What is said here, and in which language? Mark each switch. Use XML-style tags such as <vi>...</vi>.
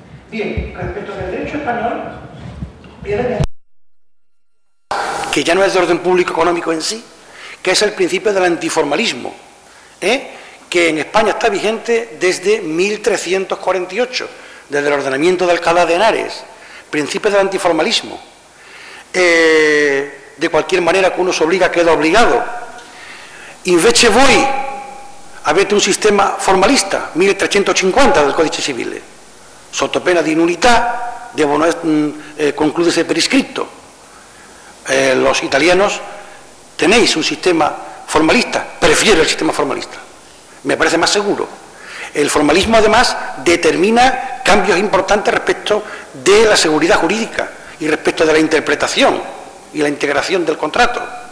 <es>Bien, respecto al derecho español, que ya no es de orden público económico en sí, que es el principio del antiformalismo, que en España está vigente desde 1348, desde el ordenamiento de Alcalá de Henares, principio del antiformalismo. De cualquier manera que uno se obliga, queda obligado.</es> <it>Invece voi avete un sistema formalista, 1350 del Codice Civile, sotto pena di nullità devono concluderse per iscritto.</it> <es>Los italianos tenéis un sistema formalista, prefiero el sistema formalista, me parece más seguro. El formalismo, además, determina cambios importantes respecto de la seguridad jurídica y respecto de la interpretación y la integración del contrato.</es>